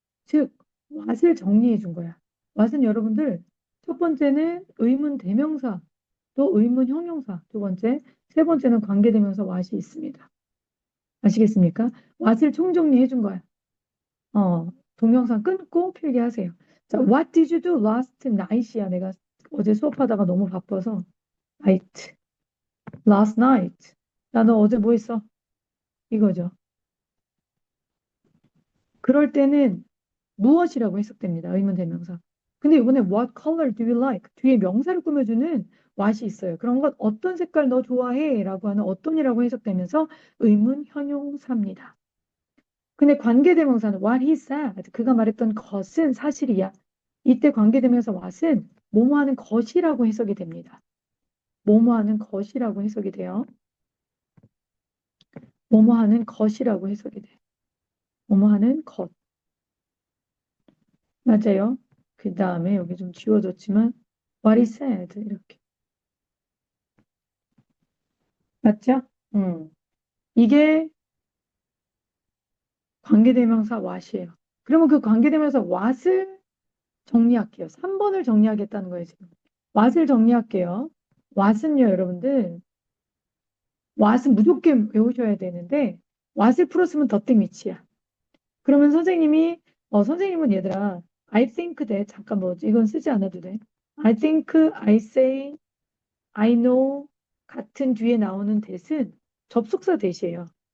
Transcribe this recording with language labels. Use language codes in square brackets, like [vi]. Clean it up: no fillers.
[ko] 즉, what을 정리해 준 거야. what은 여러분들 첫 번째는 의문 대명사, 또 의문 형용사, 두 번째, 세 번째는 관계대명사 what이 있습니다. 아시겠습니까? what을 총정리해 준 거야. 동영상 끊고 필기하세요. [en] 자, what did you do last night이야. [ko] 내가 어제 수업하다가 너무 바빠서 night, last night. 나 너 어제 뭐 했어? 이거죠. 그럴 때는 무엇이라고 해석됩니다. 의문 대명사. 근데 이번에 [en] what color do you like? [ko] 뒤에 명사를 꾸며주는 what이 있어요. 그런 건 어떤 색깔 너 좋아해? 라고 하는 어떤이라고 해석되면서 의문 형용사입니다. 근데 관계대명사는 [en] what he said. [ko] 그가 말했던 것은 사실이야. 이때 관계대명사 what은 뭐뭐 하는 것이라고 해석이 됩니다. 뭐뭐 하는 것이라고 해석이 돼요. 뭐뭐 하는 것이라고 해석이 돼. 뭐뭐 하는 것. 맞아요. 그 다음에 여기 좀 지워졌지만 [en] what he said [ko] 이렇게. 맞죠? 이게 관계대명사 what이에요. 그러면 그 관계대명사 what을 정리할게요. 3번을 정리하겠다는 거예요, 지금. what을 정리할게요. what은요, 여러분들. what은 무조건 외우셔야 되는데 what을 풀었으면 더땡 위치야. 그러면 선생님은 얘들아 [en] I think that [ko] 잠깐 뭐 이건 쓰지 않아도 돼. [en] I think, I say, I know [ko] 같은 뒤에 나오는 that은 접속사 that이에요.